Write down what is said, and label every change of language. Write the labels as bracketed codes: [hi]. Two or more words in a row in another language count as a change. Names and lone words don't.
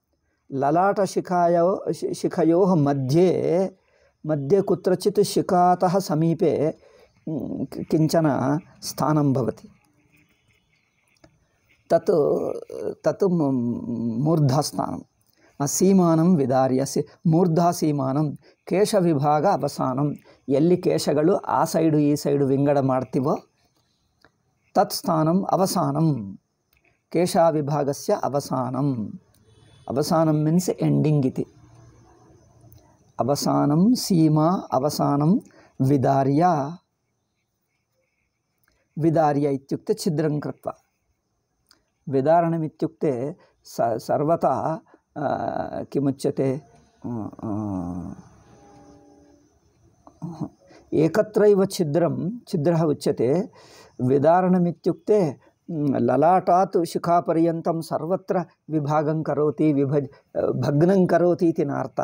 [sa] ललाटशिखयोः मध्ये कुत्रचित् शिखातः समीपे किञ्चन स्थानं भवति. तत् मूर्धास्थानं. सीमानं विदार्य ಮೂರ್ಧಾಸೀಮಾನಂ ಕೇಶ ವಿಭಾಗ ಅವಸಾನಂ. [kn] ಎಲ್ಲಿ ಕೇಶಗಳು ಆ ಸೈಡು ಈ ಸೈಡು ವಿಂಗಡ ಮಾಡ್ತೀವೋ [sa] ತತ್ ಸ್ಥಾನಂ ಅವಸಾನಂ. ಕೇಶಾವಿಭಾಗಸ್ಯ ಅವಸಾನಂ. ಅವಸಾನಂ [en] means ending [sa] ಇತಿ. ಅವಸಾನಂ ಸೀಮಾ ಅವಸಾನಂ ವಿದಾರ್ಯ. ವಿದಾರ್ಯ ಇತ್ಯುಕ್ತೆ ಛಿದ್ರಂ ಕೃತ್ವಾ. ವಿದಾರಣಮಿತ್ಯುಕ್ತೆ ಸರ್ವತಾ किमुच्यते एकत्रैव छिद्रः उच्यते. विदारणमित्युक्ते ललाटात् शिखापर्यन्तं सर्वत्र विभागं करोति, भग्नं करोति इति नार्थः.